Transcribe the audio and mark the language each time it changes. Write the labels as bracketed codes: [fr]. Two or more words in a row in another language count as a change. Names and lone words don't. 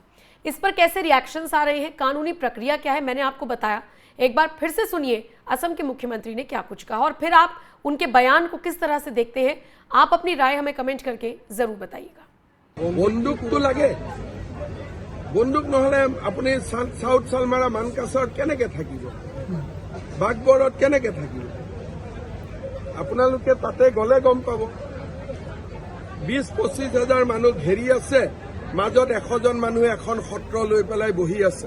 [hi] इस पर कैसे रिएक्शंस आ रहे हैं, कानूनी प्रक्रिया क्या है, मैंने आपको बताया। एक बार फिर से सुनिए असम के मुख्यमंत्री ने क्या कुछ कहा और फिर आप उनके बयान को किस तरह से देखते हैं। आप अपनी राय हमें कमेंट करके जरूर बताइएगा। [as] বন্দুক তো লাগে, বন্দুক নহলে আপুনি সাউথ সালমাৰা মানকাছৰত কেনেকে থাকিব, বাগবৰত কেনেকে থাকিব, আপোনালোকে তাতে গলে গম পাব। 20-25 হাজাৰ মানুহ ঘেৰি আছে, মাজত 100 জন মানুহে এখন সত্ৰ লৈ পেলাই বহি আছে।